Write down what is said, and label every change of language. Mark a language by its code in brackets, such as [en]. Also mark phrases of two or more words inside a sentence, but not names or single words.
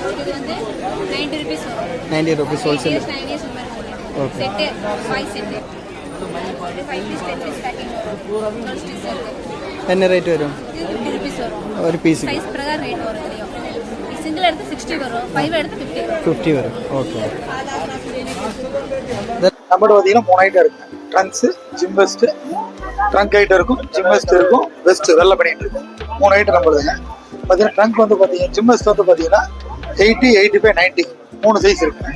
[ml] 90 റുപ്പീസ് ഹോൾസെയിൽ. ഓക്കെ എന്നെ റേറ്റ് വരും ഒരു പീസ് 50 വരും. [ta] ஓகே நம்மளோட பார்த்தீங்கன்னா 3 ஐட்டம் இருக்கு. ட்ரங்க்ஸ், ஜிம் வெஸ்ட், ட்ரங்க் ஐட்டம் இருக்கும், ஜிம் வெஸ்ட் இருக்கும், வெஸ்ட் வெள்ளை பண்ணிட்டு இருக்கும். 3 ஐட்டம் நம்மளுதுங்க. பார்த்தீங்கன்னா ட்ரங்க் வந்து பார்த்தீங்கன்னா ஜிம் வெஸ்ட் வந்து பார்த்தீங்கன்னா 80, 85, 90 3 சைஸ் இருக்குங்க.